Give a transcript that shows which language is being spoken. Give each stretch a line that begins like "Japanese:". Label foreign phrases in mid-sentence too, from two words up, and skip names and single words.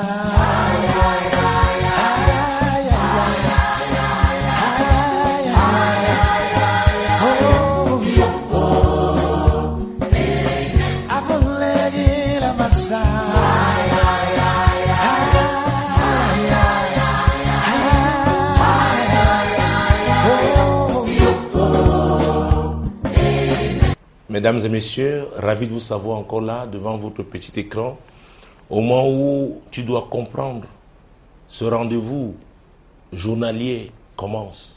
French: Ay, ay, ay, ay, ay, ay, ay, ay, oh, oh, avuleni la massa. Ay, ay, ay, ay, Mesdames et messieurs, ravi de vous savoir encore là, devant votre petit écran, au moment où tu dois comprendre, ce rendez-vous journalier commence.